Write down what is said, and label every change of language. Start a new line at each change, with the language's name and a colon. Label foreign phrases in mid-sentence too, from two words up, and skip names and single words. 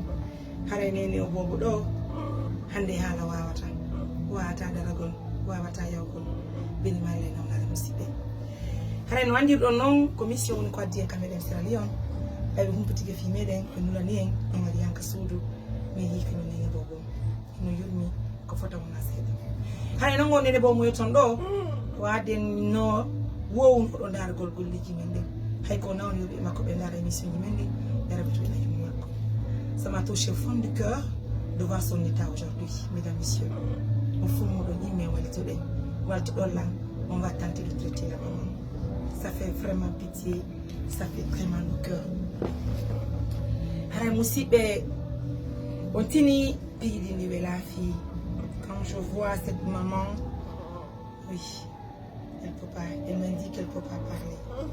Fula: Hare nene o bobo do hande hala wawata daragol wawata yawgol bini male non ala musibe hare no andi do non commission woni ko addi en kameden Sierra Leone be humputike fi meden ko nulani en on wadi yanka suudu mi yiki no nene bobo no yurmi ko fota wona seeda hare non ngone de bo moy ton do waden no wowun ko do daragol golliji men de hay ko nawni yobe makko be dara émission ji men de dara bitu na makko.
French: Ça m'a touché au fond du cœur de voir son état aujourd'hui, mesdames, messieurs. Au fond, on va tenter de traiter la maman. Ça fait vraiment pitié, ça fait très mal au cœur. Quand je vois cette maman, oui, elle peut pas, elle m'indique qu'elle ne peut pas parler.